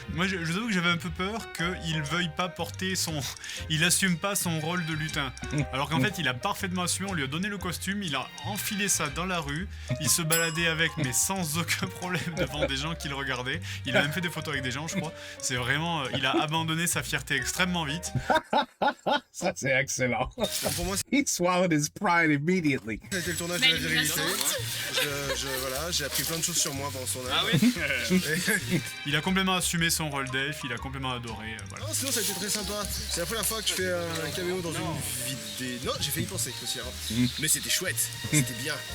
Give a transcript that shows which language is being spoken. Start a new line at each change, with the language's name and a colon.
French: Moi je vous avoue que j'avais un peu peur qu'il veuille pas porter il assume pas son rôle de lutin. Alors qu'en fait il a parfaitement assumé, on lui a donné le costume, il a enfilé ça dans la rue, il se baladait avec mais sans aucun problème devant des gens qui le regardaient. Il a même fait des photos avec des gens je crois. C'est vraiment, il a abandonné sa fierté extrêmement vite. Ça c'est excellent. Pour moi,
English: He swallowed his pride immediately.
French: c'était le tournage de la virilité. Voilà, j'ai appris plein de choses sur moi pendant son œuvre. Ah oui. Il a complètement assumé son rôle d'elfe, il a complètement adoré. Voilà. Non, sinon ça a été très sympa. C'est la première fois que je fais un caméo dans une vidéo. Non, j'ai failli y penser aussi avant. Mais c'était chouette, c'était bien.